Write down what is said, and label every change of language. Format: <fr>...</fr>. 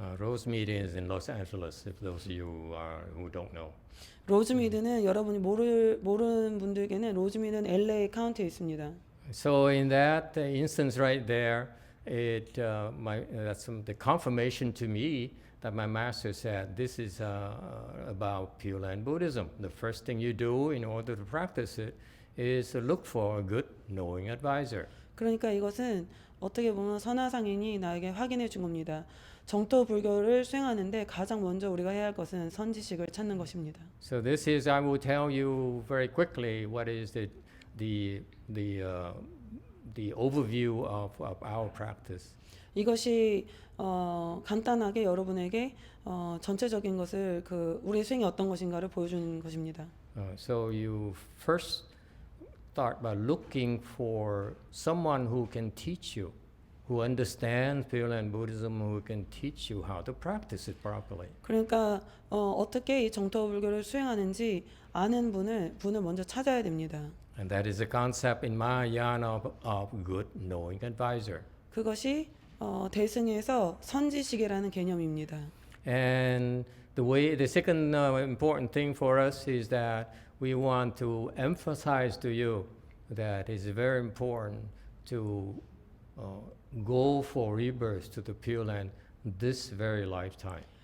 <en>Rosemead is in Los Angeles, if those of you who don't know.</en> <ko>로즈미드는 여러분이 모르는 분들에게는 로즈미드는 LA 카운티에 있습니다.</ko> <en>So in that instance right there, that's the confirmation to me that my master said, this is about Pure Land Buddhism. The first thing you do in order to practice it is to look for a good knowing advisor.</en> <ko>그러니까 이것은 어떻게 보면 선화상인이 나에게 확인해 준 겁니다. 정토 불교를 수행하는데 가장 먼저 우리가 해야 할 것은 선지식을 찾는 것입니다.</ko> <en>So this is, I will tell you very quickly what is the overview of our practice.</en> <ko>이것이 간단하게 여러분에게 전체적인 것을 우리의 수행이 어떤 것인가를 보여주는 것입니다.</ko> <en>So you first start by looking for someone who can teach you, who understands Pure Land Buddhism, who can teach you how to practice it properly.</en> <ko>그러니까 어떻게 이 정토 불교를 수행하는지 아는 분을 먼저 찾아야 됩니다.</ko> <en>And that is the concept in Mahayana of good knowing advisor.</en> <ko>그것이 대승에서 선지식이라는 개념입니다.</ko> <en>And the second important thing for us is that we want to emphasize to you that it's very important to go for rebirth to the Pure Land this very lifetime.</en>